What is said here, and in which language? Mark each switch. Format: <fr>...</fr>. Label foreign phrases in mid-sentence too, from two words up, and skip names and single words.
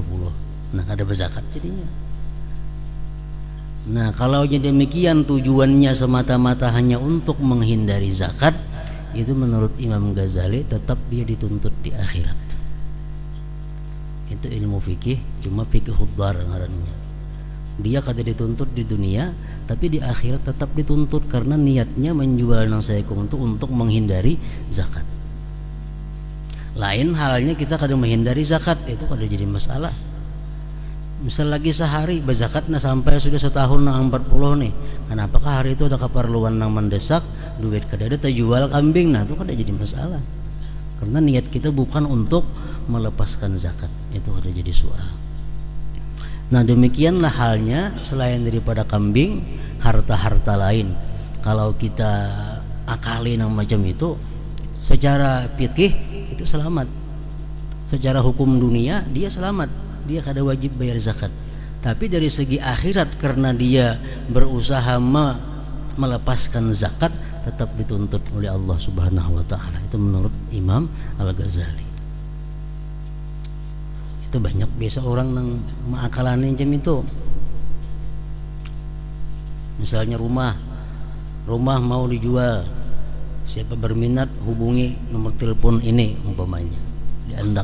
<id>Nah, ada berzakat jadinya. Nah, kalau demikian tujuannya semata-mata hanya untuk menghindari zakat, itu menurut Imam Ghazali tetap dia dituntut di akhirat. Itu ilmu fikih, cuma fikih dar ngarannya. Dia kada dituntut di dunia, tapi di akhirat tetap dituntut karena niatnya menjual nang seekong itu untuk menghindari zakat. Lain halnya kita kada menghindari zakat, itu kada jadi masalah. Misal lagi sehari berzakatnya sampai sudah setahun nang 40 nih, kenapakah hari itu ada keperluan nang mendesak, duit kada ada terjual kambing, nah itu kada jadi masalah karena niat kita bukan untuk melepaskan zakat, itu kada jadi soal. Nah, demikianlah halnya selain daripada kambing, harta-harta lain kalau kita akali nang macam itu, secara fikih itu selamat, secara hukum dunia dia selamat, dia kada wajib bayar zakat. Tapi dari segi akhirat karena dia berusaha melepaskan zakat, tetap dituntut oleh Allah</id> <ar>سبحانه وتعالى.</ar> <id>Itu menurut Imam Al-Ghazali. Itu banyak biasa orang nang mengakalane macam itu. Misalnya rumah mau dijual, siapa berminat hubungi nomor telepon ini umpamanya, diandak.</id>